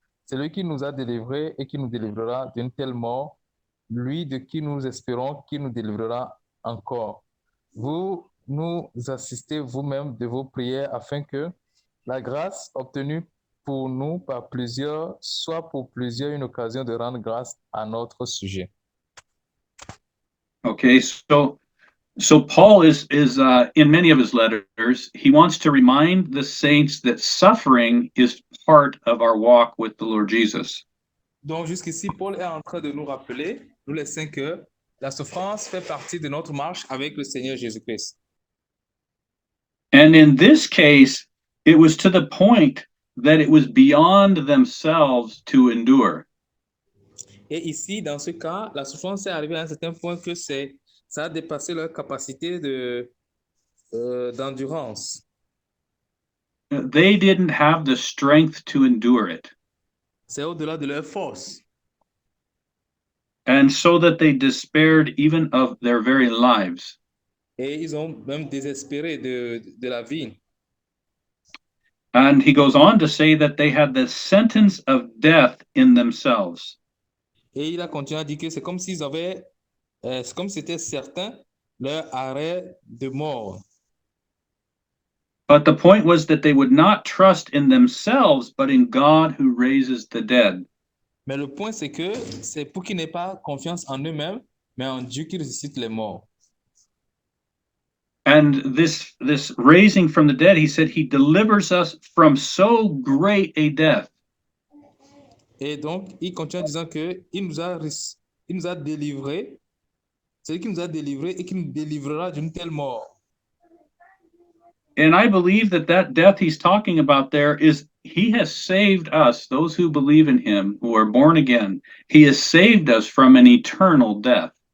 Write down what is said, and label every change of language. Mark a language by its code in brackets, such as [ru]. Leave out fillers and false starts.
[fr] C'est lui qui nous a délivrés et qui nous délivrera d'une telle mort, lui de qui nous espérons qui nous délivrera encore. Vous nous assistez vous-même de vos prières afin que la grâce obtenue pour nous par plusieurs soit pour plusieurs une occasion de rendre grâce à notre sujet. [en] Okay, so Paul is in many of his letters, he wants to remind the saints that suffering is part of our walk with the Lord Jesus. [fr] Donc jusqu'ici, Paul est en train de nous rappeler, nous les saints, que la souffrance fait partie de notre marche avec le Seigneur Jésus-Christ. [en] And in this case, it was to the point that it was beyond themselves to endure. [fr] Et ici, dans ce cas, la souffrance est arrivée à un certain point que ça a dépassé leur capacité d'endurance. [en] They didn't have the strength to endure it. [fr] C'est au-delà de leur force. [en] And so that they despaired even of their very lives. [fr] Et ils ont même désespéré de la vie. [en] And he goes on to say that they had the sentence of death in themselves. [fr] Et il a continué à dire que c'est comme s'ils avaient, c'est comme si c'était certain leur arrêt de mort. [en] But the point was that they would not trust in themselves, but in God who raises the dead. [fr] Mais le point, c'est que c'est pour qu'ils n'aient pas confiance en eux-mêmes, mais en Dieu qui ressuscite les morts. [en] And this raising from the dead, he said, he delivers us from so great a death. [fr] Et donc, il continue en disant qu'il nous a délivrés, c'est lui qui nous a délivrés et qui nous délivrera d'une telle mort. [en] And I believe that that death he's talking about there is he has saved us, those who believe in him, who are born again. He has saved us from an eternal death.